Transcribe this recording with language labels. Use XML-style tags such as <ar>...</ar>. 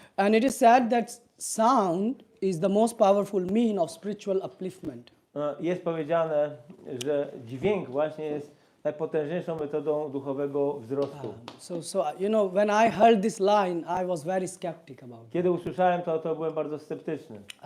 <en>And it is said that sound is the most powerful mean of spiritual upliftment.</en> <pl>Jest powiedziane, że dźwięk właśnie jest najpotężniejszą metodą duchowego wzrostu.</pl> <en>So when I heard this line, I was very skeptic about it.</en> <pl>Kiedy usłyszałem to byłem bardzo sceptyczny.</pl>